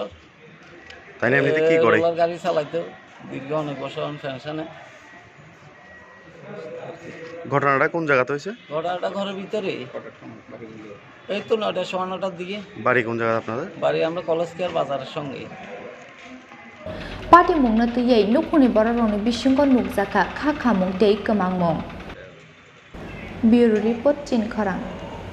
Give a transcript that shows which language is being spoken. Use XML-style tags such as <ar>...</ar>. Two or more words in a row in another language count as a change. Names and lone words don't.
<bn>তাই না এমনিতে কি করে? গাড়ি চালাইতো দীর্ঘ অনেক বছর পেনশনে। ঘটনাটা কোন জায়গাতে হয়েছে? ঘটনাটা ঘরের ভিতরে এই তো 9টার সময় 9টার দিকে। বাড়ি কোন জায়গা আপনাদের? বাড়ি আমরা কলেজ কেয়ার বাজারের সঙ্গে।</bn> <trp>Patimungna tuyai nukuni bororoni bisingko nukjaka kha khamung tei kemangmung.</trp> <en>Bureau Report</en> <trp>Chinkhorang.</trp>